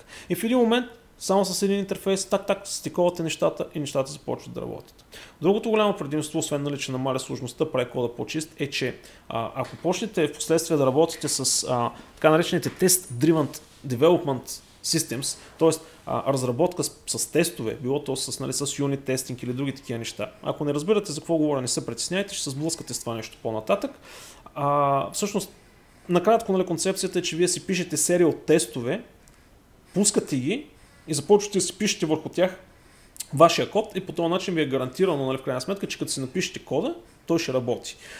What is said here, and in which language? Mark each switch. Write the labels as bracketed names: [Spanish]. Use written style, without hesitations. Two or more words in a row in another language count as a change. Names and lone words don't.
[Bulgarian] И в един момент, само с един интерфейс, так, стиковате нещата и нещата започват да работят. Другото голямо предимство, освен нали, че намаля сложността, прави кода по-чист, е, че ако почнете в последствие да работите с така наречените [English] Test-Driven Development Systems, [Bulgarian] т.е. разработка с тестове, било то с [English] unit testing [Bulgarian] или други такива неща. Ако не разбирате за какво говоря, не се притесняйте, ще се сблъскате с това нещо по-нататък. Всъщност, накратко нали, концепцията е, че вие си пишете серия от тестове, пускате ги и започвате да си пишете върху тях вашия код и по този начин ви е гарантирано нали, в крайна сметка, че като си напишете кода, той ще работи.